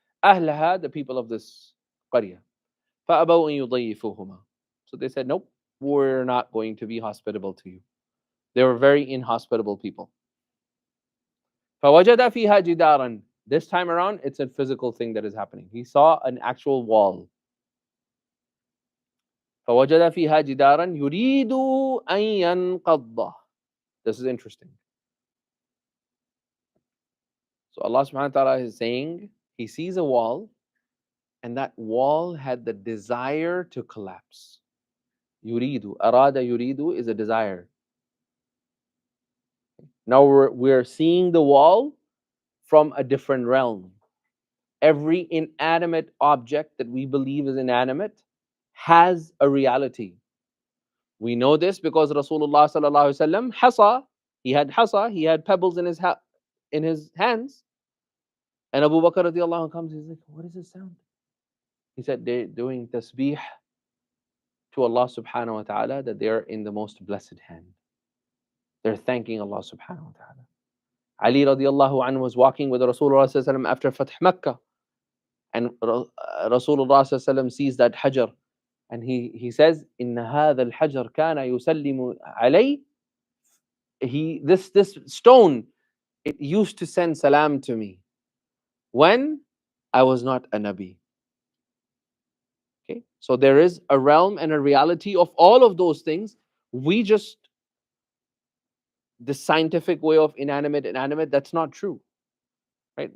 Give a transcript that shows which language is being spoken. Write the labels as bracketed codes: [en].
[ar] أهلها, [en] the people of this قرية. [ar] فأبوا أن يضيفوهما. [en] So they said, nope, we're not going to be hospitable to you. They were very inhospitable people. [ar] فوجد فيها جدارا. [en] This time around, it's a physical thing that is happening. He saw an actual wall. [ar] فوجد فيها جدارا يريد أن ينقض. [en] This is interesting. So Allah subhanahu wa ta'ala is saying, he sees a wall, and that wall had the desire to collapse. Yuridu, arada yuridu is a desire. Now we're seeing the wall from a different realm. Every inanimate object that we believe is inanimate has a reality. We know this because Rasulullah sallallahu alaihi wasallam, hasa, he had pebbles in his hands. And Abu Bakr radiallahu anhu comes, he's like, what is this sound? He said, they're doing tasbih to Allah subhanahu wa ta'ala, that they are in the most blessed hand. They're thanking Allah subhanahu wa ta'ala. Ali radiallahu anhu was walking with Rasulullah sallallahu alaihi wasallam after Fath Makkah. And Rasulullah sallallahu alaihi wasallam sees that hajar. [ar] And he says, إِنَّ هَذَا الْحَجَرْ كَانَ يُسَلِّمُ عَلَيْهِ. [en] This stone, it used to send salam to me when I was not a Nabi. Okay, so there is a realm and a reality of all of those things. We just, the scientific way of inanimate, that's not true. Right?